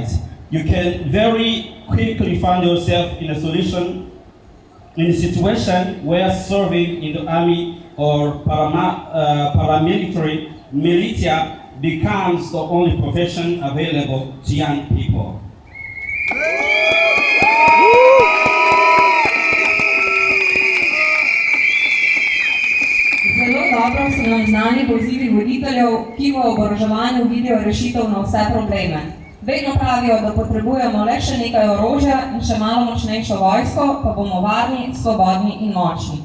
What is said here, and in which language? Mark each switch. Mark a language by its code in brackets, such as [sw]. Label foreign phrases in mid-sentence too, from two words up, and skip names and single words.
[en] You can very quickly find yourself in a situation where serving in the army or paramilitary militia becomes the only profession available to young people. [sl] Zelo dobro so nam znani pozivi voditeljev, ki v oboroževanju vidijo rešitev na vse probleme. Vedno pravijo, da potrebujemo le še nekaj orožja in še malo močnejšo vojsko, pa bomo varni, svobodni in močni.